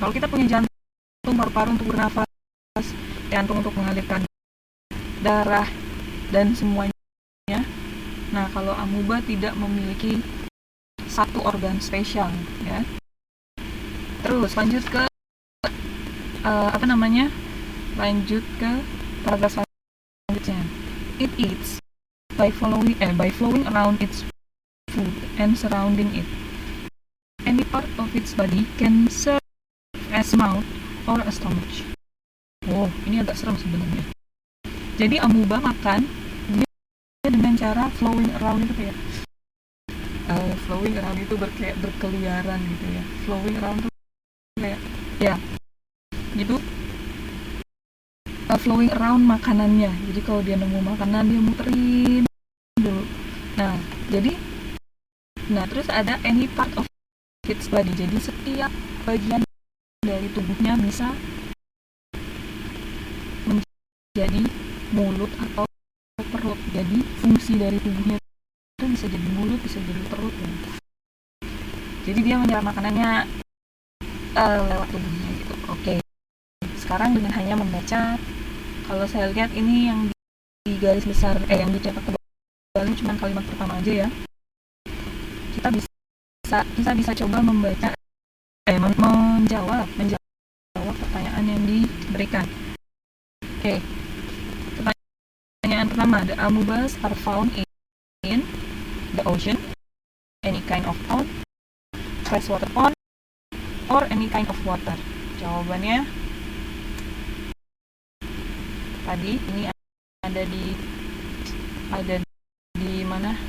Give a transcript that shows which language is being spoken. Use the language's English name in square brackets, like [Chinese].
[Indonesian] Kalau kita punya jantung, paru-paru untuk bernafas, jantung untuk mengalirkan darah dan semuanya. Nah, kalau amuba tidak memiliki satu organ spesial, ya. Terus lanjut ke lanjut ke paragraf selanjutnya. [English] It eats by flowing around its food and surrounding it. Any part of its body can serve as mouth or a stomach. [Indonesian] Oh, ini agak serem sebenarnya. Jadi amuba makan dia dengan cara [English] flowing around [Indonesian] itu kayak flowing around itu berkeliaran gitu ya. Flowing around itu kayak ya gitu, [English] flowing around [Indonesian] makanannya. Jadi kalau dia nemu makanan dia muterin dulu. Nah terus ada [English] any part of its body. [Indonesian] Jadi setiap bagian dari tubuhnya bisa menjadi mulut atau perut. Jadi fungsi dari tubuhnya itu bisa jadi mulut, bisa jadi perut ya. Jadi dia menyerap makanannya lewat tubuhnya gitu. Oke. Sekarang dengan hanya membaca, kalau saya lihat ini yang di garis besar, yang dicetak tebalnya cuma kalimat pertama aja ya. Kita bisa coba membaca, menjawab pertanyaan yang diberikan. Oke. Pertanyaan pertama, [English] the amubas are found in the ocean, any kind of pond, freshwater pond, or any kind of water. [Indonesian] Jawabannya tadi ini ada di mana?